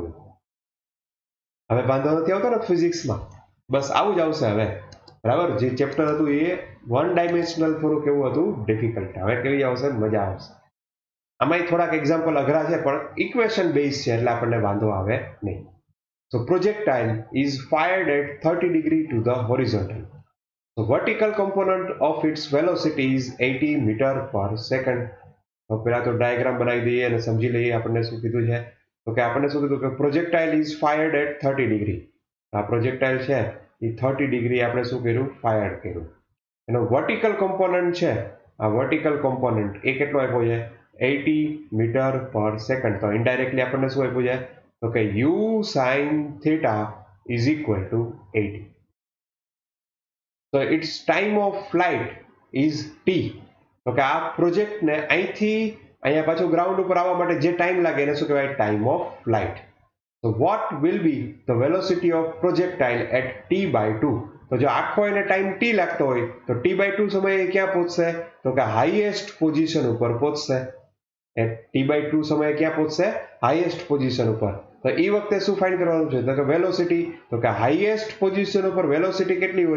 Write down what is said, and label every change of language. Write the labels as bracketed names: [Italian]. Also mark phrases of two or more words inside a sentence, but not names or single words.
[Gujarati] હવે વાંધો નથી આવતો ને ફિઝિક્સમાં? બસ આવું જ આવશે હવે, બરાબર? જે ચેપ્ટર હતું એ 1 ડાયમેન્શનલ થોડું કેવું હતું? ડિફિકલ્ટ. હવે કેવી આવશે? મજા આવશે. આમાં થોડાક એક્ઝામ્પલ અઘરા છે પણ [English] equation base [Gujarati] છે એટલે આપણને વાંધો આવે નહીં. [English] So projectile is fired at 30 degree to the horizontal. The vertical component of its velocity is 80 meter per second. [Gujarati] તો પહેલા તો ડાયાગ્રામ બનાવી દઈએ અને સમજી લઈએ આપણને શું કીધું છે. તો કે આપણને શું કીધું કે [English] projectile is fired at 30 degree. [Gujarati] આ પ્રોજેક્ટાઇલ છે એ 30 ડિગ્રી આપણે શું કર્યું? ફાયર કર્યું. એનો [English] vertical component [Gujarati] છે, આ [English] vertical component [Gujarati] એ કેટલો આપ્યો છે? [English] 80 meter per second. [Gujarati] તો ઇનડાયરેક્ટલી આપણને શું આપ્યું છે? તો કે [English] u sin theta is equal to 80. So its time of flight is t. [Gujarati] તો કે આ પ્રોજેક્ટને અહીંથી અહીંયા પાછું ગ્રાઉન્ડ ઉપર આવવા માટે જે ટાઈમ લાગે એને શું કહેવાય? [English] time of flight. So what will be the velocity of projectile at t/2? [Gujarati] તો જો આખો એને ટાઈમ t લાગતો હોય તો t/2 સમયે ક્યાં પહોંચશે? તો કે [English] highest position [Gujarati] ઉપર પહોંચશે. t/2 સમયે ક્યાં પહોંચશે? [English] highest position [Gujarati] ઉપર. તો એ વખતે શું ફાઇન્ડ કરવાનું છે? તો કે વેલોસિટી. તો કે [English] highest position [Gujarati] ઉપર વેલોસિટી કેટલી હોય?